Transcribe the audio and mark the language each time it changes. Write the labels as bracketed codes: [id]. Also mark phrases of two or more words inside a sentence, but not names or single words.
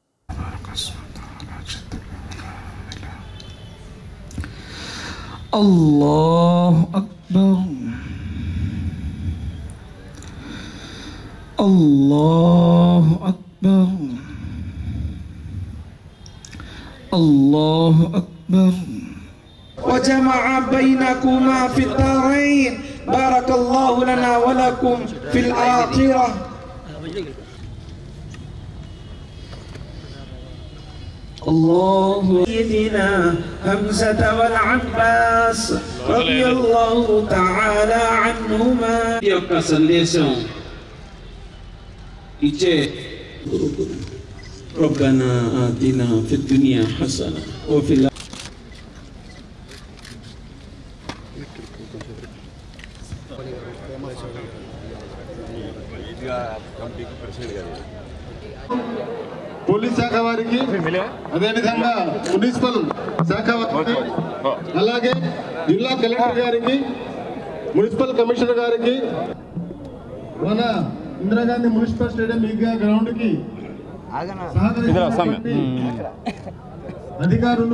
[ar] الله أكبر الله أكبر الله أكبر. وجمع بينكما في الدارين بارك الله لنا ولكم في الآخرة. الله سيدنا حمزة والعباس رضي الله تعالى عنهما. [te] యొక్క సందేశం ఇచ్చే [ar] ربنا آتنا في الدنيا حسنة وفي [te] పోలీస్ శాఖ వారికి, అదేవిధంగా మున్సిపల్ శాఖ వారికి, అలాగే జిల్లా కలెక్టర్ గారికి, [en] municipal commissioner [te] గారికి, మన ఇందిరాగాంధీ మున్సిపల్ స్టేడియం ఈగా గ్రౌండ్ కి అధికారులు,